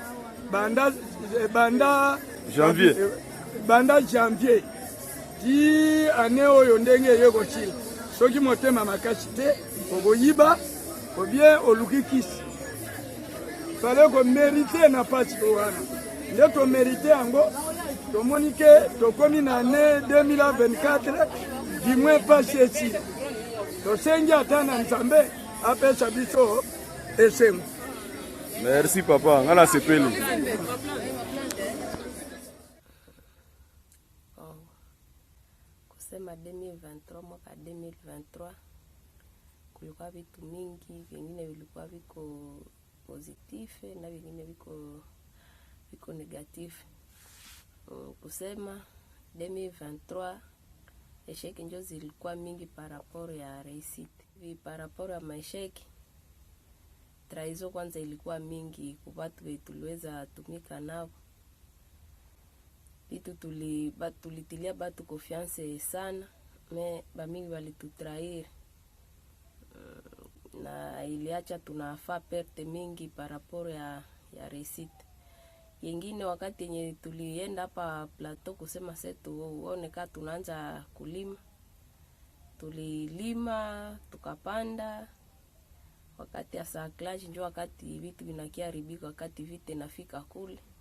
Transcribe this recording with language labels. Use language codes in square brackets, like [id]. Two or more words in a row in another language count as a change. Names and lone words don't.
[ln] banda janvier ti ane oyo ndenge eyekosila soki motema makasi te okoyiba obie oluki kisi fale komerite na pasi wana nde tomerite yango tomoni ke tokomi na ane 2024 dimwe pasi esila tosengi ata na nzambe apesa biso esengo. Merci papa, ngana sepeli. [sw] Kusema 2023 mwaka 2023 kulikuwa vitu mingi, vingine vilikuwa viko positif na vingine viko negatif. Kusema 2023 esheki njo zilikuwa mingi [fr] par rapport [sw] ya réussite. [fr] Par rapport [sw] ya maesheki traizo kwanza ilikuwa mingi kwa watu wetu tuliweza tumika nao. Vitu tulitilia batu confiance sana, me bamingi walitutrair. Na iliacha tunafaa perte mingi [fr] par rapport [sw] ya réussite. Yengine wakati yenye tulienda hapa plateau kusema setu uone ka tunaanza kulima. Tulilima, tukapanda. Wakati ya saklaji njo wakati vitu vinakiharibika, wakati vite nafika kule.